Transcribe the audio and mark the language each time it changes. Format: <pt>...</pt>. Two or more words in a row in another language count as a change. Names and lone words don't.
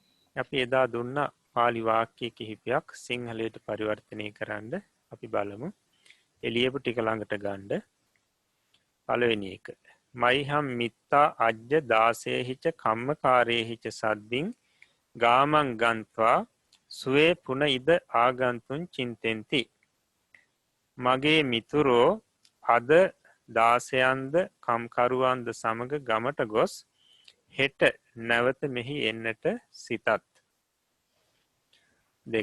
<si>අපි එදා දුන්න පාලි වාක්‍ය කිහිපයක් සිංහලයට පරිවර්තනය කරන්න අපි බලමු. එළියපු ටික ළඟට ගන්න. පළවෙනි එක.</si> <pi>මයිහම් මිත්තා අජ්ජ දාසේහිච කම්මකාරේහිච සද්දින් ගාමං ගන්ත්වා සුවේ පුන ඉද ආගන්තුන් චින්තෙන්ති.</pi> <si>මගේ මිතුරෝ අද දාසයන්ද කම්කරුවන්ද සමග ගමට ගොස් හෙට නැවත මෙහි එන්නට සිතත්. දෙක.</si>